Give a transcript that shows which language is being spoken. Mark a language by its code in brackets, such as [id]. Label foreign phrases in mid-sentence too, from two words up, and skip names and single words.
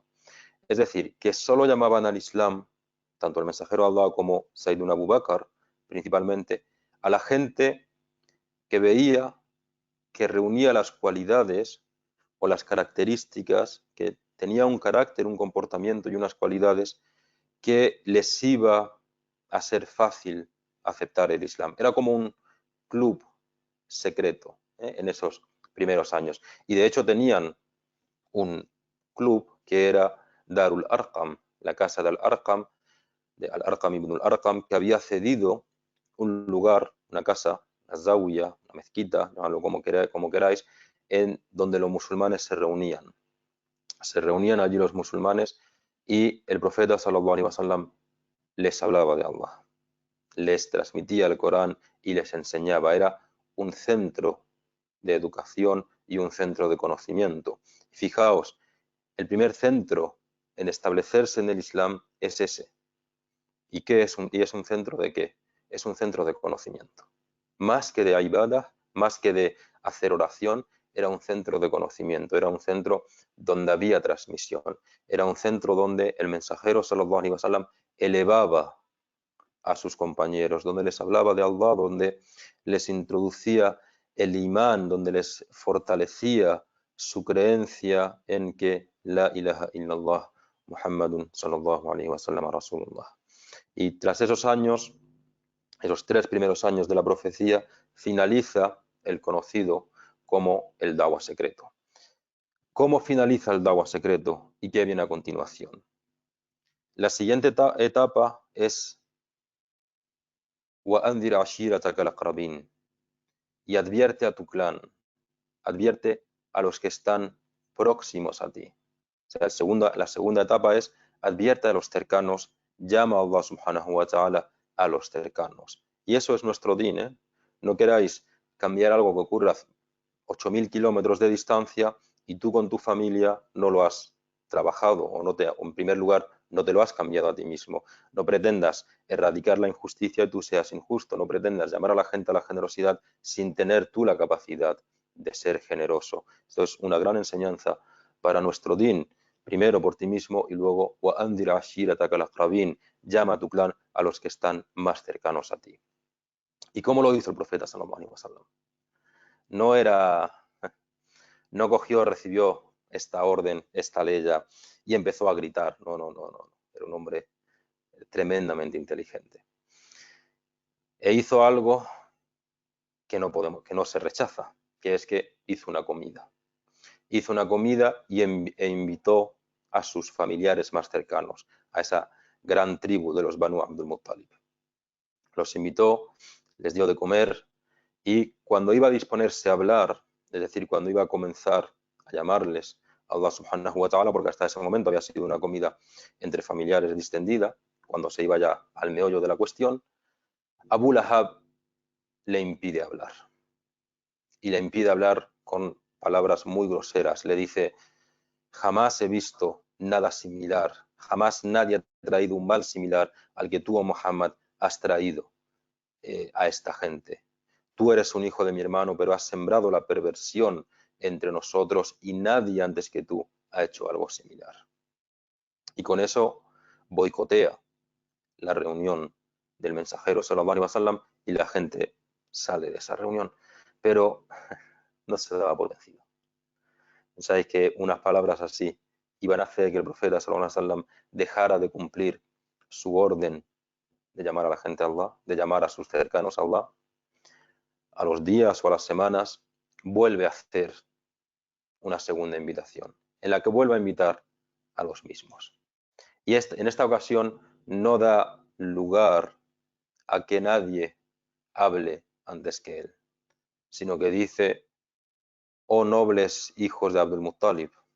[es] Es decir, que solo llamaban al Islam, tanto el mensajero de Allah como Sayyiduna Abu Bakr, principalmente, a la gente que veía que reunía las cualidades o las características, que tenía un carácter, un comportamiento y unas cualidades que les iba a ser fácil aceptar el Islam. Era como un club secreto en esos primeros años. Y de hecho tenían un club que era Darul Arqam, la casa del Arqam, de Al-Arqam ibn al-Arqam, que había cedido un lugar, una casa, una zawiya, una mezquita, llamadlo como queráis, en donde los musulmanes se reunían. Se reunían allí los musulmanes y el profeta [ar] صلى الله عليه وسلم [es] les hablaba de Allah, les transmitía el Corán y les enseñaba. Era un centro de educación y un centro de conocimiento. Fijaos, el primer centro en establecerse en el Islam es ese. ¿Y qué es y es un centro de qué? Es un centro de conocimiento. Más que de ibadah, más que de hacer oración, era un centro de conocimiento, era un centro donde había transmisión, era un centro donde el mensajero [ar] صلى الله عليه وسلم [es] elevaba a sus compañeros, donde les hablaba de Allah, donde les introducía el imán, donde les fortalecía su creencia en que [ar] لا إله إلا الله محمد صلى الله عليه وسلم رسول الله. [es] Y tras esos años, esos 3 primeros años de la profecía, finaliza el conocido como el Dawa secreto. ¿Cómo finaliza el Dawa secreto y qué viene a continuación? La siguiente etapa es [ar] وَأَنذِرْ عَشِيرَتَكَ الْأَقْرَبِينَ, [es] y advierte a tu clan, advierte a los que están próximos a ti. O sea, la segunda etapa es advierte a los cercanos, llama a Allah [ar] سبحانه وتعالى [es] a los cercanos. Y eso es nuestro din, ¿eh? No queráis cambiar algo que ocurra a 8.000 kilómetros de distancia y tú con tu familia no lo has trabajado o en primer lugar no te lo has cambiado a ti mismo. No pretendas erradicar la injusticia y tú seas injusto. No pretendas llamar a la gente a la generosidad sin tener tú la capacidad de ser generoso. Esto es una gran enseñanza para nuestro din. Primero por ti mismo y luego [ar] وَأَنذِرْ عَشِيرَتَكَ الْأَقْرَبِينَ, [es] llama a tu clan, a los que están más cercanos a ti. ¿Y cómo lo hizo el profeta [ar] صلى الله عليه وسلم? [es] No cogió, recibió esta orden, esta ley y empezó a gritar. No. Era un hombre tremendamente inteligente. E hizo algo que no se rechaza, que es que hizo una comida. Hizo una comida e invitó a sus familiares más cercanos, a esa gran tribu de los Banu Abdul Muttalib. Los invitó, les dio de comer y cuando iba a disponerse a hablar, es decir, cuando iba a comenzar a llamarles a Allah [ar] سبحانه وتعالى, [es] porque hasta ese momento había sido una comida entre familiares distendida, cuando se iba ya al meollo de la cuestión, Abu Lahab le impide hablar. Y le impide hablar con palabras muy groseras. Le dice: jamás he visto nada similar, jamás nadie ha traído un mal similar al que tú, oh Muhammad, has traído a esta gente. Tú eres un hijo de mi hermano, pero has sembrado la perversión entre nosotros y nadie antes que tú ha hecho algo similar. Y con eso boicotea la reunión del mensajero [ar] صلى الله عليه وسلم [es] y la gente sale de esa reunión. Pero no se daba por vencido. Pensáis que unas palabras así iban a hacer que el profeta [ar] صلى الله عليه وسلم [es] dejara de cumplir su orden de llamar a la gente a Allah, de llamar a sus cercanos a Allah. A los días o a las semanas vuelve a hacer una segunda invitación, en la que vuelve a invitar a los mismos. Y en esta ocasión no da lugar a que nadie hable antes que él, sino que dice: oh nobles hijos de Abdul Muttalib,